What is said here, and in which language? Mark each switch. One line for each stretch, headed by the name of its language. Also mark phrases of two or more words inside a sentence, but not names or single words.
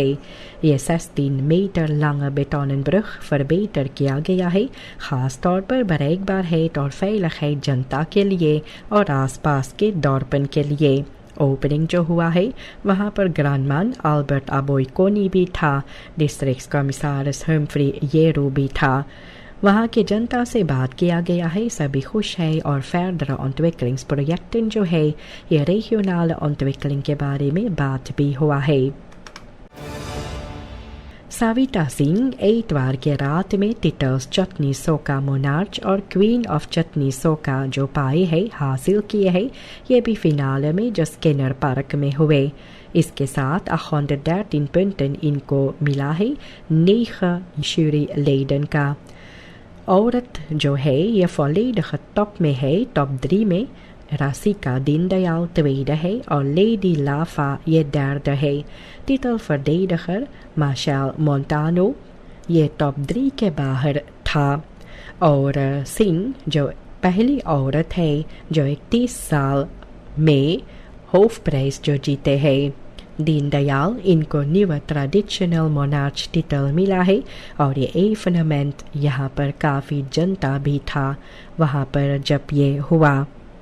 Caribbean Hindustani: ये 16 मीटर
Dutch: lange betonnen brug
Caribbean Hindustani: verbeterd किया गया है, खास तौर पर bereikbaarheid और veiligheid जनता के लिए और आसपास के dorpen के लिए। ओपनिंग जो हुआ है वहाँ पर ग्रांडमैन अल्बर्ट अबोइकोनी भी था, डिस्ट्रिक्ट कमिश्नर हम्फ्री येरू भी था। वहाँ की जनता से बात किया गया है, सभी खुश है और
Dutch: verdere ontwikkelingsprojecten
Caribbean Hindustani: जो है ये
Dutch: regionale ontwikkeling
Caribbean Hindustani: के बारे में बात भी हुआ है। सविता सिंह एतवार के रात में टिटल्स चटनी सोका मोनार्च और क्वीन ऑफ चटनी सोका जो पाए है हासिल किए हैं, ये भी फिनाले में जो स्किनर पार्क में हुए। इसके साथ 113 punten इनको मिला है 9 juryleden का। औरत जो है ये volledig टॉप में है, टॉप 3 में Rasika Dindayal tweede है और Lady Lava ये derde है। titelverdediger Machel Montano ये टॉप 3 के बाहर था और सिंह जो पहली औरत है जो 31 साल में होफप्राइज जो जीते हैं। दीनदयाल इनको न्यू ट्रेडिशनल मोनार्च टिटल मिला है और ये इवेंट यहाँ पर काफ़ी जनता भी था वहाँ पर जब ये हुआ।